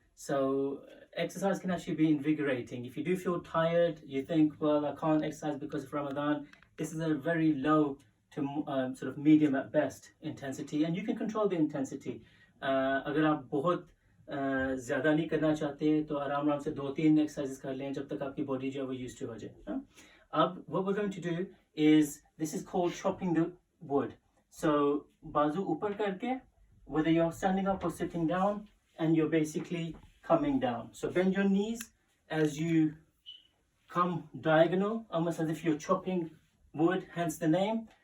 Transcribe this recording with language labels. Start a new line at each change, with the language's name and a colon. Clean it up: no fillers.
English: So exercise can actually be invigorating. If you do feel tired, you think, well, I can't exercise because of Ramadan, this is a very low to sort of medium at best intensity, and you can control the intensity.
Hindi: अगर आप बहुत ज़्यादा नहीं करना चाहते तो आराम से 2-3 एक्सरसाइजेस कर लें जब तक आपकी बॉडी जो है वो यूज्ड टू हो जाए. अब
English: what we're going to do is, this is called chopping the wood. So
Hindi: बाजू ऊपर करके,
English: whether you're standing up or sitting down, and you're basically coming down. So bend your knees as you come diagonal, almost as if you're chopping wood, hence the name.